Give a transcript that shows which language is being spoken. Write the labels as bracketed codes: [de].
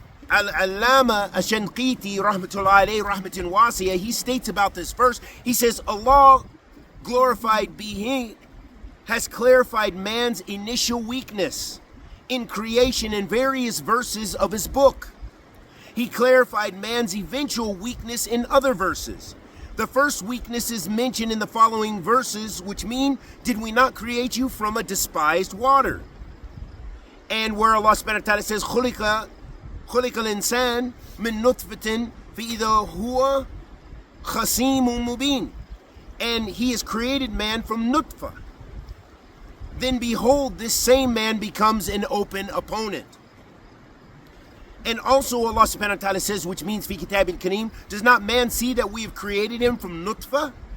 [en] Al-Allama Ash-Shanqiti [ar] rahmatullahi alayhi rahmatan wasiya, [en] he states about this verse, he says, Allah, glorified be He, has clarified man's initial weakness in creation in various verses of His book. He clarified man's eventual weakness in other verses. The first weakness is mentioned in the following verses, which mean, did we not create you from a despised water? And where Allah subhanahu wa ta'ala says, [ar] خُلِقَ الْإِنسَانِ مِن نُطْفَةٍ فَإِذَا هُوَ خَصِيمٌ مُبِينٌ. [en] And he has created man from nutfa. Then behold, this same man becomes an open opponent. And also Allah subhanahu wa ta'ala says, which means [ar] fi kitabil kareem, [en] does not man see that we have created him from nutfa?